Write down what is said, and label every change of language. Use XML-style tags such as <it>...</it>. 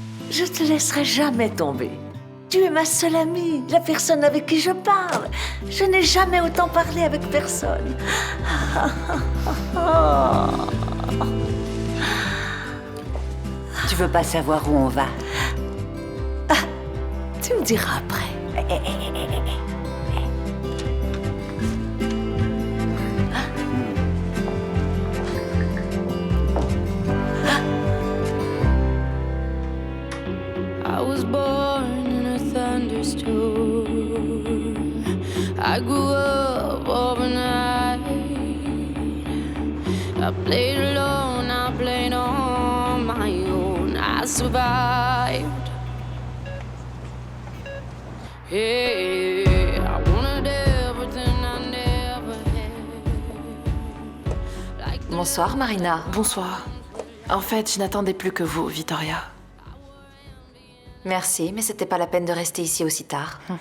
<fr>Je te laisserai jamais tomber. Tu es ma seule amie, la personne avec qui je parle. Je n'ai jamais autant parlé avec personne. Tu veux pas savoir où on va? Tu me diras après.</fr> <en>I was born in a thunderstorm. I grew up overnight. I played alone, I played on my own. I survived. Hey, I wanted everything I never had.</en> <fr>Bonsoir, Marina. Bonsoir. En fait, je n'attendais plus que vous, Vittoria. Merci, mais c'était pas la peine de rester ici aussi tard.</fr>